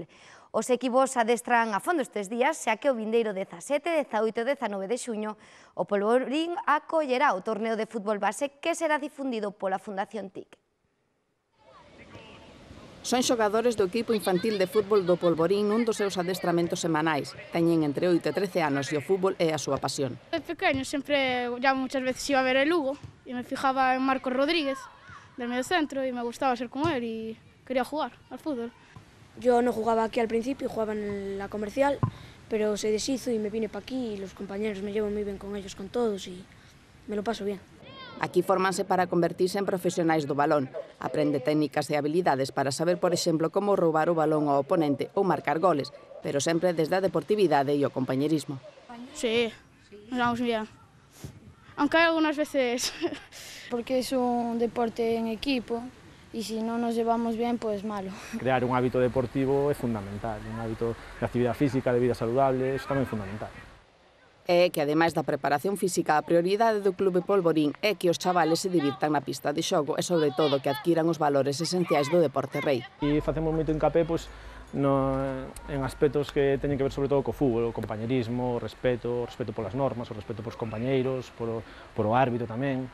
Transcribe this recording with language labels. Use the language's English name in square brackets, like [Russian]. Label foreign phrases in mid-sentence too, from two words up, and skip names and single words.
[Galician] Os equipos adestran a fondo estes días, xa que o vindeiro 17, 18 e 19 de xuño o Polvorín acollerá o torneo de fútbol base que será difundido pola Fundación TIC. Son xogadores do equipo infantil de fútbol do Polvorín nun dos seus adestramentos semanais. Teñen entre 8 e 13 anos e o fútbol é a súa pasión. De pequeño sempre, [Spanish] ya muchas veces iba a ver el Lugo y me fijaba en Marcos Rodríguez del medio centro y me gustaba ser como él y quería jugar al fútbol. Yo no jugaba aquí al principio, jugaba en la comercial, pero se deshizo y me vine para aquí y los compañeros me llevo muy bien con ellos, con todos y me lo paso bien. [Galician] Aquí fórmanse para convertirse en profesionais do balón. Aprende técnicas e habilidades para saber, por exemplo, como roubar o balón ao oponente ou marcar goles, pero sempre desde a deportividade e o compañerismo. [Spanish] Sí, nos vamos bien. Aunque hay algunas veces... Porque es un deporte en equipo y si no nos llevamos bien, pues malo. Crear un hábito deportivo es fundamental, un hábito de actividad física, de vida saludable, es también fundamental. [Galician] E que, ademais da preparación física, a prioridade do Clube Polvorín é que os chavales se divirtan na pista de xogo e, sobre todo, que adquiran os valores esenciais do deporte rei. E facemos moito hincapé en aspectos que teñen que ver sobre todo co fútbol, o compañerismo, o respeto polas normas, o respeto polos compañeiros, por o árbitro tamén.